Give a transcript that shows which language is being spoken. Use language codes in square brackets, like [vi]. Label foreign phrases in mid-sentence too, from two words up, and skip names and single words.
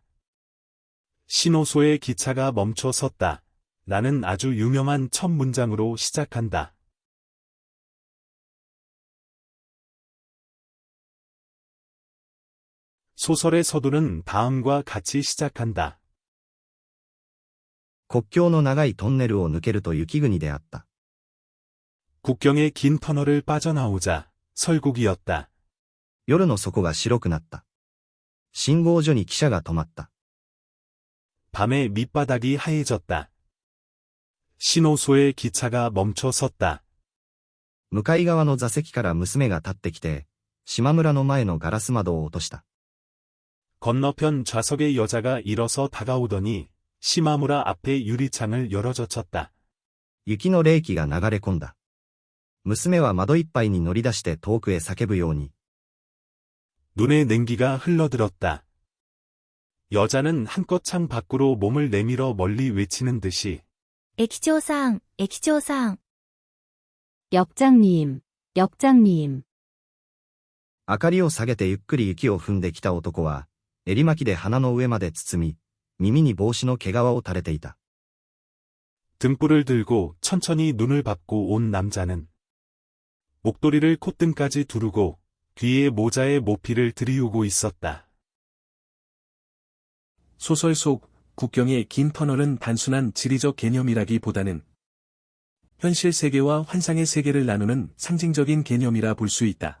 [ko] 신호소의 기차가 멈춰 섰다. 라는 아주 유명한 첫 문장으로 시작한다. 소설의 서두는 다음과 같이 시작한다. [ja] 国境の長いトンネルを抜けると雪国であった。 [ko] 국경의 긴 터널을 빠져나오자 설국이었다. [ja] 夜の底が白くなった。信号所に汽車が止まった。 [ko] 밤에 밑바닥이 하얘졌다. 신호소의 기차가 멈춰 섰다. [ja] 向かい側の座席から娘が立ってきて、島村の前のガラス窓を落とした。 [ko] 건너편 좌석의 여자가 일어서 다가오더니 시마무라 앞에 유리창을 열어젖혔다. [ja] 雪の冷気が流れ込んだ。娘は窓いっぱいに乗り出して遠くへ叫ぶように。 [ko] 눈에 냉기가 흘러들었다. 여자는 한껏 창 밖으로 몸을 내밀어 멀리 외치는 듯이 [ja] 駅長さん、駅長さん。 [ko] 역장님, 역장님. [ja] 明かりを下げてゆっくり雪を踏んできた男は、襟巻きで鼻の上まで包み、耳に帽子の毛皮を垂れていた。 [ko] 등불을 들고 천천히 눈을 밟고 온 남자는 목도리를 콧등까지 두르고 귀에 모자에 모피를 들이우고 있었다. 소설 속 국경의 긴 터널은 단순한 지리적 개념이라기보다는 현실 세계와 환상의 세계를 나누는 상징적인 개념이라 볼 수 있다.